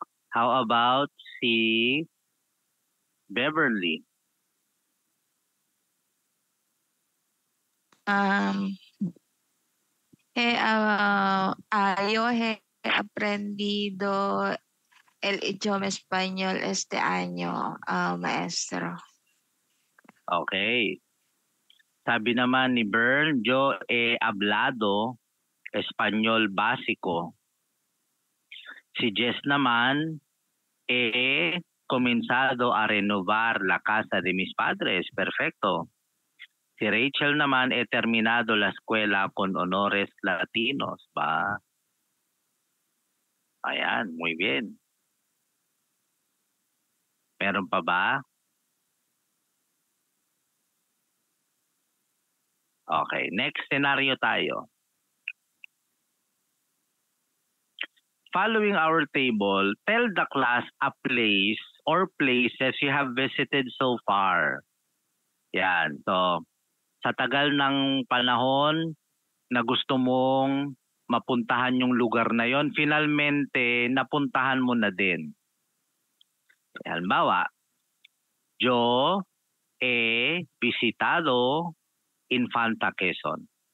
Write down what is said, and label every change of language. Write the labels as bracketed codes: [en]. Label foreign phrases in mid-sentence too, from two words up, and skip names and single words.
[en] How about si Beverly? [es] Yo he aprendido el idioma español este año, maestro. Okay. [tl] Sabi naman ni Bern, [es] yo he hablado español básico. [tl] Si Jess naman, [es] he comenzado a renovar la casa de mis padres. Perfecto. [tl] Si Rachel naman, [es] he terminado la escuela con honores latinos. [tl] Ba? Ayan, [es] muy bien. [tl] Meron pa ba? [en] Okay, next scenario tayo. Following our table, tell the class a place or places you have visited so far. [tl] Yan. So, sa tagal ng panahon na gusto mong mapuntahan yung lugar na yon, finalmente napuntahan mo na din. [es] Halimbawa, yo he visitado Infanta Quezon.